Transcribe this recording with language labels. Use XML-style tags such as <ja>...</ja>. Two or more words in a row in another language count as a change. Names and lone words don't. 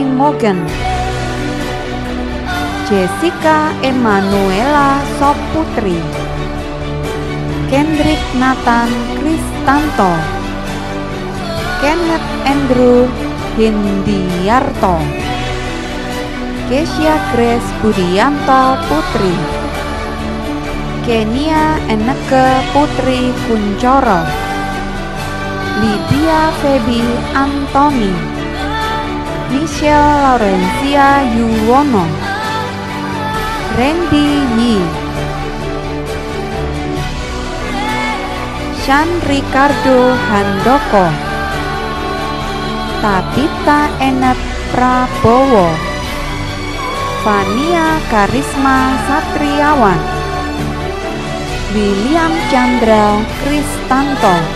<id>Morgan, Jessica Emanuela Soputri, Kendrick Nathan Kristanto, Kenneth Andrew Hindiarto, Kesia Grace Budianto Putri, Kenia Eneke Putri Kuncoro, Lydia Feby Antoni, Michelle Laurencia Yuwono, Randy Yi, Sean Ricardo Handoko, Tabita Enet Prabowo, Fania Karisma Satriawan, William Chandra Kristanto,</id>